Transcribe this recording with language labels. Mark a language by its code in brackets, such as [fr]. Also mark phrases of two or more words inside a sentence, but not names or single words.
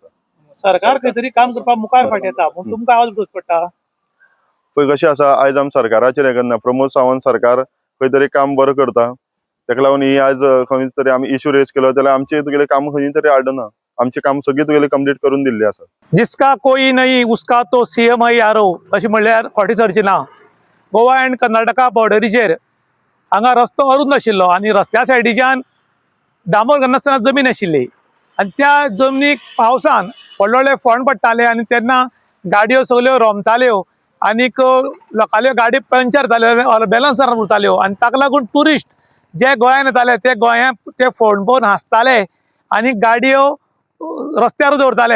[kok] सरकार खंय तरी काम करपाक मुखार फाट येता, पूण तुमकां आवाज उठोवचो पडटा. पळय कशें आसा, आयज आमी सरकाराचेर हें करना. प्रमोद सावंत सरकार खंय तरी काम बरें करता, ताका लागून ही आयज खंय तरी आमी [en] issue raise [kok] केलो जाल्यार आमचे तुगेलें काम खंय तरी आडना. आमचें काम सगळी तुगेलें कंप्लीट करून दिल्लें आसा. [hi] जिसका कोई नहीं उसका तो सीएम है यारो [kok] अशें म्हणल्यार खोटी सरची ना. गोवा एंड कर्नाटका बॉर्डरीचेर हांगा रस्तो अरूंद आशिल्लो आनी रस्त्या सायडीच्यान डांबर घालनासतना जमीन आशिल्ली आनी त्या जमनीक पावसान व्हडले व्हडले फोंड पडटाले आनी तेन्ना गाडयो सगल्यो रोमताल्यो आनीक लोकांल्यो गाडी पंक्चर जाल्यो, बॅलन्स उरताल्यो आनी ताका लागून ट्युरिस्ट जे गोंयांत येताले ते गोंयांत ते फोंड पळोवन हांसताले आनी गाडयो रस्त्यार दवरताले.